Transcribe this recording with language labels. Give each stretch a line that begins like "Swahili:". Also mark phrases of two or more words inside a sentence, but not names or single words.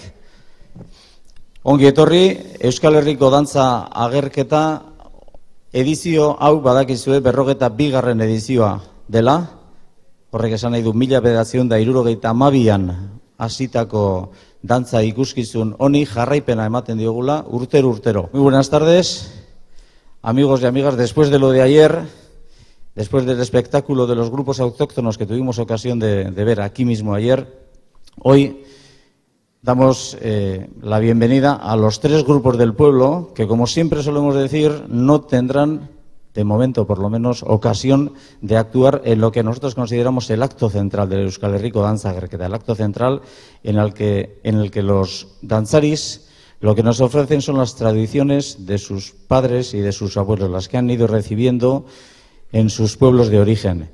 Basque: Ongi etorri, Euskal Herriko dantza agerketa edizio hau badakizue 42. edizioa dela. Horrek esan nahi du 1972an hasitako dantza ikuskizun honi jarraipena ematen diogula urtero.
Spanish: Muy buenas tardes. Amigos y amigas, después de lo de ayer, después del espectáculo de los grupos autóctonos que tuvimos ocasión de ver aquí mismo ayer, hoy damos la bienvenida a los 3 grupos del pueblo que, como siempre solemos decir, no tendrán, de momento por lo menos, ocasión de actuar en lo que nosotros consideramos el acto central del Euskal Herriko Dantza Agerketa, el acto central en el que los danzaris lo que nos ofrecen son las tradiciones de sus padres y de sus abuelos, las que han ido recibiendo en sus pueblos de origen.